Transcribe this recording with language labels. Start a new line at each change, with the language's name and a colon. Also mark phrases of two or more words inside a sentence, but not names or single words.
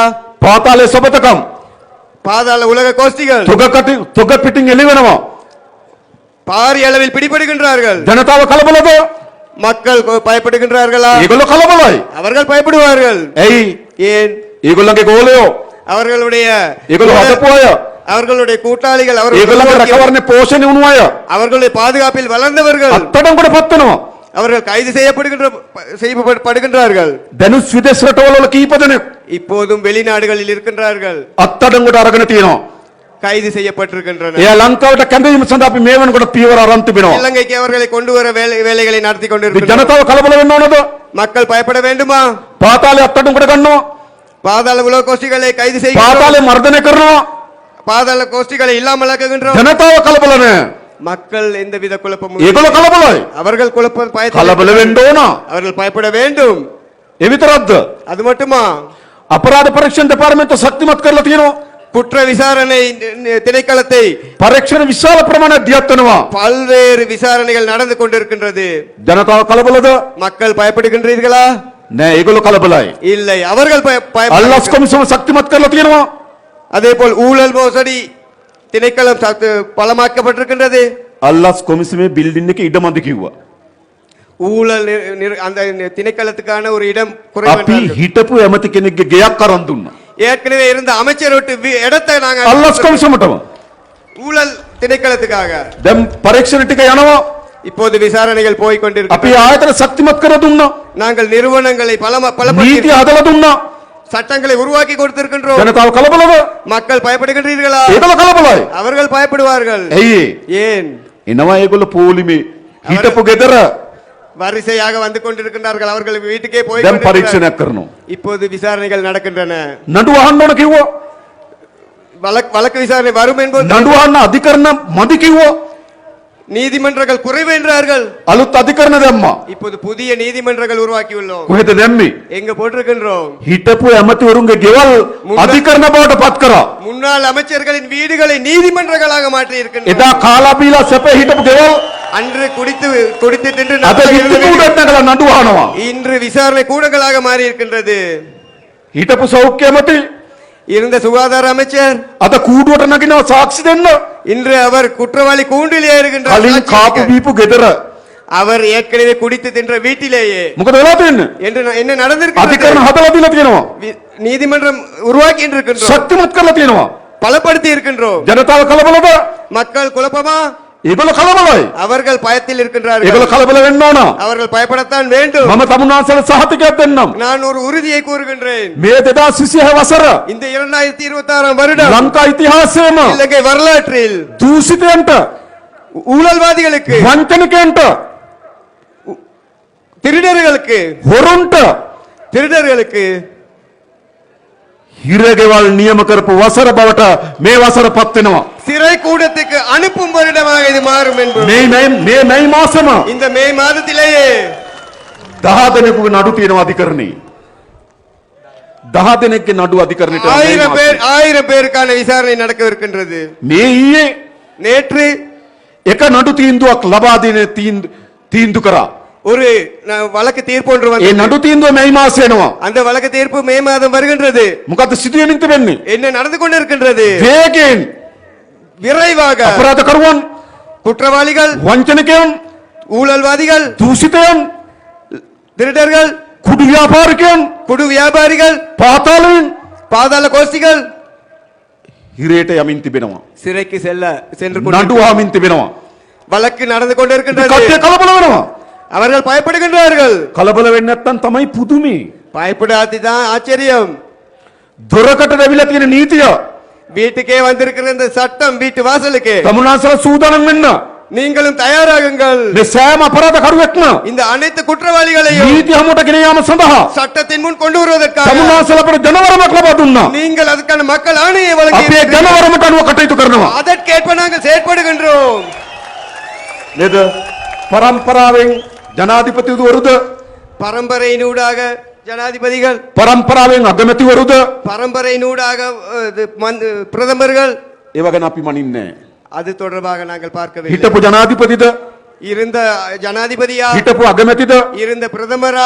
Sinhala: පාතාලේ සබතකම්
Tamil: பாதாள உலக கோஷ்டிகள்
Sinhala: තොග පිටින් එළි වෙනවා.
Tamil: பாரிய அளவில் பிடிபடுகின்றார்கள்.
Sinhala: ජනතාව කලබලද?
Tamil: மக்கள் பயப்படுகின்றார்களா?
Sinhala: ඒගොල්ලෝ කලබලයි.
Tamil: அவர்கள் பயப்படுவார்கள்.
Sinhala: ඇයි?
Tamil: ஏன்?
Sinhala: ඒගොල්ලන්ගේ ගෝලයෝ
Tamil: அவர்களுடைய
Sinhala: ඒගොල්ලෝ හදපු අය
Tamil: அவர்களுடைய கூட்டாளிகள்
Sinhala: ඒගොල්ලන්ගේ රැකවරණේ පෝෂණය වුණු අය
Tamil: அவர்களுடைய பாதுகாப்பில் வளர்ந்தவர்கள்
Sinhala: අත්තඩංගුවට පත් වෙනවා.
Tamil: அவர்கள் கைது செய்யப்படுகின்றார்கள்.
Sinhala: දැනුත් විදේශ රටවල කීප දෙනෙක්
Tamil: இப்போதும் வெளிநாடுகளில் இருக்கின்றார்கள்.
Sinhala: අත්තඩංගුවට අරගෙන තියෙනවා.
Tamil: கைது செய்யப்பட்டிருக்கின்றனர்.
Sinhala: එයා ලංකාවට කැඳවීම සඳහා අපි මේ වෙනකොට පියවර අරන් තිබෙනවා.
Tamil: இலங்கைக்கு அவர்களை கொண்டு வர வேலைகளை நடத்தி கொண்டிருக்கிறார்கள்.
Sinhala: ජනතාව කලබල වෙන්න ඕනද?
Tamil: மக்கள் பயப்பட வேண்டுமா?
Sinhala: පාතාලේ අත්තඩංගුවට ගන්නවා.
Tamil: பாதாள உலக கோஷ்டிகளை கைது செய்ய
Sinhala: පාතාලේ මර්ධනය කරනවා.
Tamil: பாதாள கோஷ்டிகளை இல்லாமலாக்குகின்றோம்.
Sinhala: ජනතාව කලබල නැහැ.
Tamil: மக்கள் எந்தவித குழப்பமும்
Sinhala: ඒගොල්ලෝ කලබලයි.
Tamil: அவர்கள் குழப்பம்
Sinhala: කලබල වෙන්න ඕන.
Tamil: அவர்கள் பயப்பட வேண்டும்.
Sinhala: ඒ විතරක්ද?
Tamil: அது மட்டுமா?
Sinhala: අපරාධ පරීක්ෂණ දෙපාර්තමේන්තුව ශක්තිමත් කරලා තියෙනවා.
Tamil: குற்ற விசாரணை திணைக்களத்தை
Sinhala: පරීක්ෂණ විශාල ප්‍රමාණයක් දියත් වෙනවා.
Tamil: பல்வேறு விசாரணைகள் நடந்து கொண்டிருக்கின்றது.
Sinhala: ජනතාව කලබලද?
Tamil: மக்கள் பயப்படுகின்றீர்களா?
Sinhala: නෑ ඒගොල්ලෝ කලබලයි.
Tamil: இல்லை, அவர்கள்
Sinhala: අල්ලස් කොමිසම ශක්තිමත් කරලා තියෙනවා.
Tamil: அதேபோல் ஊழல் மோசடி திணைக்களம் பலமாக்கப்பட்டிருக்கின்றது.
Sinhala: අල්ලස් කොමිසමේ බිල්ඩින් එකේ ඉඩ මදි කිව්වා.
Tamil: ஊழல் அந்த திணைக்களத்துக்கான ஒரு இடம்
Sinhala: අපි
Tamil: குறைவு.
Sinhala: හිටපු ඇමති කෙනෙක්ගේ ගෙයක් අරන් දුන්නා.
Tamil: ஏற்கனவே இருந்த அமைச்சர் விட்டு இடத்தை நாங்க
Sinhala: අල්ලස් කොමිසමටම.
Tamil: ஊழல் திணைக்களத்துக்காக
Sinhala: දැන් පරීක්ෂණ ටික යනවා.
Tamil: இப்போது விசாரணைகள் போய்
Sinhala: අපි
Tamil: கொண்டிருக்கிறது.
Sinhala: ආයතන ශක්තිමත් කර දුන්නා.
Tamil: நாங்கள் நிறுவனங்களை
Sinhala: නීති හදලා දුන්නා.
Tamil: சட்டங்களை உருவாக்கி கொடுத்திருக்கின்றோம்.
Sinhala: ජනතාව කලබලද?
Tamil: மக்கள் பயப்படுகின்றீர்களா?
Sinhala: ඒගොල්ලෝ කලබලයි.
Tamil: அவர்கள் பயப்படுவார்கள்.
Sinhala: ඇයි?
Tamil: ஏன்?
Sinhala: එනවා ඒගොල්ලෝ පොලිමේ හිටපු ගෙදර
Tamil: வரிசையாக வந்து கொண்டிருக்கின்றார்கள். அவர்கள் வீட்டுக்கே போய்
Sinhala: දැන්
Tamil: கொண்டிருக்கிறார்கள்.
Sinhala: පරීක්ෂණයක් කරනවා.
Tamil: இப்போது விசாரணைகள் நடக்கின்றன.
Sinhala: නඩුව අහන්න ඕන කිව්වා.
Tamil: வழக்கு விசாரணை வரும் என்பது
Sinhala: නඩුව අහන්න අධිකරණ මදි කිව්වා.
Tamil: நீதிமன்றங்கள் குறைவு என்றார்கள்.
Sinhala: අලුත් අධිකරණ දැම්මා.
Tamil: இப்போது புதிய நீதிமன்றங்கள் உருவாக்கியுள்ளோம்.
Sinhala: කොහෙද දැම්මේ?
Tamil: எங்க போட்டிருக்கின்றோம்?
Sinhala: හිටපු ඇමතිවරුන්ගේ ගෙවල් අධිකරණ බවට පත් කරා.
Tamil: முன்னாள் அமைச்சர்களின் வீடுகளை நீதிமன்றங்களாக மாற்றி இருக்கின்றோம்.
Sinhala: එදා කාලා බීලා සැපේ හිටපු ගෙවල්
Tamil: அன்று குடித்து தின்று
Sinhala: අද විත්තිකූඩට නැගලා නඩු අහනවා.
Tamil: இன்று விசாரணை கூடங்களாக மாறி இருக்கின்றது.
Sinhala: හිටපු සෞඛ්‍ය ඇමති
Tamil: இருந்த சுகாதார அமைச்சர்
Sinhala: අද කූඩුවට නගිනවා සාක්ෂි දෙන්න.
Tamil: இன்று அவர் குற்றவாளி கூண்டிலே இருக்கின்றார்.
Sinhala: කලින් කාපු බීපු ගෙදර
Tamil: அவர் ஏற்கனவே குடித்து தின்ற வீட்டிலேயே
Sinhala: මොකද වෙලා තියෙන්නේ?
Tamil: என்ன நடந்திருக்கிறது?
Sinhala: අධිකරණ හදලා දීලා තියෙනවා.
Tamil: நீதிமன்றம் உருவாக்கி இருக்கின்றோம்.
Sinhala: ශක්තිමත් කරලා තියෙනවා.
Tamil: பலப்படுத்தி இருக்கின்றோம்.
Sinhala: ජනතාව කලබලද?
Tamil: மக்கள் குழப்பமா?
Sinhala: ඒගොල්ලෝ කලබලයි.
Tamil: அவர்கள் பயத்தில் இருக்கின்றார்கள்.
Sinhala: ඒගොල්ලෝ කලබල වෙන්න ඕන.
Tamil: அவர்கள் பயப்படத்தான் வேண்டும்.
Sinhala: මම තමුන්නාන්සේට සහතිකයක් දෙන්නම්.
Tamil: நான் ஒரு உறுதியை கூறுகின்றேன்.
Sinhala: මේ 2026 වසර
Tamil: இந்த 2026 வருடம்
Sinhala: ලංකා ඉතිහාසයේම
Tamil: இலங்கை வரலாற்றில்
Sinhala: දූෂිතයන්ට
Tamil: ஊழல்வாதிகளுக்கு,
Sinhala: වංචනිකයන්ට
Tamil: திருடர்களுக்கு,
Sinhala: හොරුන්ට හිරගෙවල් නියම කරපු වසර බවට මේ වසර පත් වෙනවා.
Tamil: சிறை கூடத்துக்கு அனுப்பும் வருடமாக இது மாறும் என்பது
Sinhala: මේ මැයි මාසෙම
Tamil: இந்த மே மாதத்திலேயே
Sinhala: 10 දෙනෙකුගේ නඩු තියෙනවා අධිකරණේ. 10 දෙනෙක්ගේ නඩු අධිකරණයට
Tamil: 1000 பேருக்கான விசாரணை நடக்கவிருக்கின்றது.
Sinhala: මේ ඊයේ
Tamil: நேற்று
Sinhala: එක නඩු තීන්දුවක් ලබා දෙන තීන්දුව කරා.
Tamil: ஒரு வழக்கு தீர்ப்பு ஒன்று
Sinhala: ඒ
Tamil: வந்தது.
Sinhala: නඩු තීන්දුව මැයි මාසෙ එනවා.
Tamil: அந்த வழக்கு தீர்ப்பு மே மாதம் வருகின்றது.
Sinhala: මොකද්ද සිදුවෙමින් තිබෙන්නේ?
Tamil: என்ன நடந்து கொண்டிருக்கின்றது?
Sinhala: වේගයෙන්
Tamil: விரைவாக
Sinhala: අපරාධකරුවන්,
Tamil: குற்றவாளிகள்,
Sinhala: වංචනිකයන්,
Tamil: ஊழல்வாதிகள்,
Sinhala: දූෂිතයන්,
Tamil: திருடர்கள்,
Sinhala: කුඩු ව්‍යාපාරිකයන්,
Tamil: குடு வியாபாரிகள்,
Sinhala: පාතාලයෙන්
Tamil: பாதாள கோஷ்டிகள்
Sinhala: හිරේට යමින් තිබෙනවා.
Tamil: சிறைக்கு சென்று
Sinhala: නඩු අහමින් තිබෙනවා.
Tamil: வழக்கு நடந்து கொண்டிருக்கின்றது.
Sinhala: කට්ටිය කලබල වෙනවා.
Tamil: அவர்கள் பயப்படுகின்றார்கள்.
Sinhala: කලබල වෙන්නේ නැත්නම් තමයි පුදුමේ.
Tamil: பயப்படாததான் ஆச்சரியம்.
Sinhala: දොරකට රැවිලා තියෙන නීතිය
Tamil: வீட்டுக்கே வந்திருக்கிற இந்த சட்டம் வீட்டு வாசலுக்கு
Sinhala: තමුන්නාන්සලා සූදානම් වෙන්න.
Tamil: நீங்களும் தயாராகுங்கள்.
Sinhala: මේ සෑම අපරාධකරුවෙක්ම
Tamil: இந்த அனைத்து குற்றவாளிகளையும்
Sinhala: නීති හමුවට ගෙන යාම සඳහා
Tamil: சட்டத்தின் முன் கொண்டு வருவதற்காக
Sinhala: තමුන්නාන්සලා අපට ජනවරමක් ලබා දුන්නා.
Tamil: நீங்கள் அதுக்கான மக்கள் ஆணையை வழங்கி
Sinhala: අපි ඒ ජනවරමට අනුව කටයුතු කරනවා.
Tamil: அதற்கேற்ப நாங்கள் செயற்படுகின்றோம்.
Sinhala: නේද? පරම්පරාවෙන් ජනාධිපතිවරුද,
Tamil: பரம்பரையினூடாக ஜனாதிபதிகள்,
Sinhala: පරම්පරාවෙන් අගමැතිවරුද,
Tamil: பரம்பரையினூடாக பிரதமர்கள்,
Sinhala: ඒව ගැන අපි මනින්නේ නැහැ.
Tamil: அது தொடர்பாக நாங்கள் பார்க்கவில்லை.
Sinhala: හිටපු ජනාධිපතිද,
Tamil: இருந்த ஜனாதிபதியா,
Sinhala: හිටපු අගමැතිද,
Tamil: இருந்த பிரதமரா,